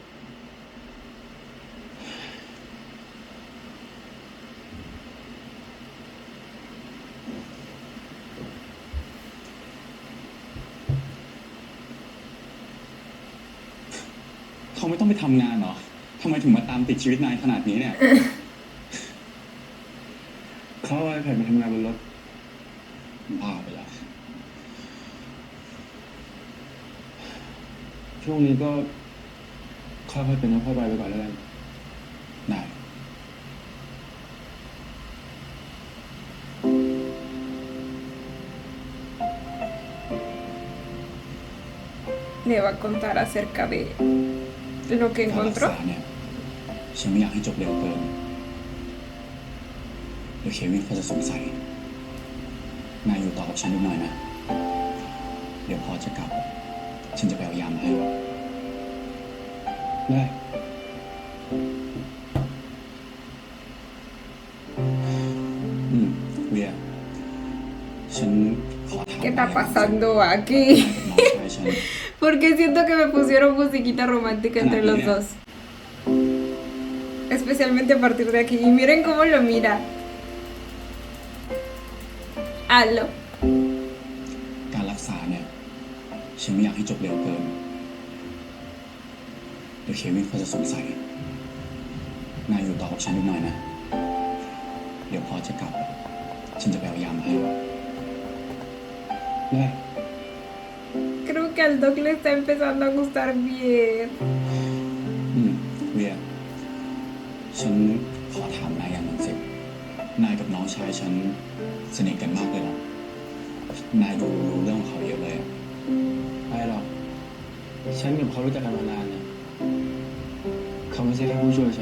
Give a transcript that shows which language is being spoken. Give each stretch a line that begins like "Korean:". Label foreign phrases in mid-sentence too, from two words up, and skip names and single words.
Thai: เขาไม่ต้องไปทำงานเหรอทำไมถึงมาตามติดชีวิตนายขนาดนี้เนี่ย เขาเอาไอแพดมาทำงานบนรถ บ้าไปแล้ว ช่วงนี้ก็ค่อยๆเป็นค่อยๆไปก่อนแล้วกัน ได้
Spanish: Le va a contar acerca de lo que
Thai: การรัก
Spanish: encontró.
Thai: ษาเนี่ย ฉันไม่อยากให้จบเร็วเกินเดี๋ยวเควินเขาจะสงสัย นายอยู่ต่อกับฉันนิดหน่อยนะ เดี๋ยวพอจะกลับ ฉันจะไปเอายามาให้ ได้ เวียฉันขอถาม
Spanish: ¿Qué está pasando aquí?
Thai: น้องชายฉัน
Spanish: Porque siento que me pusieron musiquita romántica entre los dos. Especialmente a partir de aquí. Y miren cómo lo mira. Aló.
Thai: การรักษาเนี่ย ฉันไม่อยากให้จบเร็วเกินเดี๋ยวเควินเขาจะสงสัย นายอยู่ต่อกับฉันนิดหน่อยนะ เดี๋ยวพอจะกลับ ฉันจะไปเอายามาให้ ได้
Spanish: Creo que al Doc le está empezando a gustar bien.
Thai: เวียฉันขอถามนายอย่างหนึ่งสิ นายกับน้องชายฉันสนิทกันมากเลยเหรอ นายดูรู้เรื่องของเขาเยอะเลยอะ ไม่หรอก ฉันกับเขารู้จักกันมานานนะเขาไม่ใช่แค่ผู้ช่วยฉัน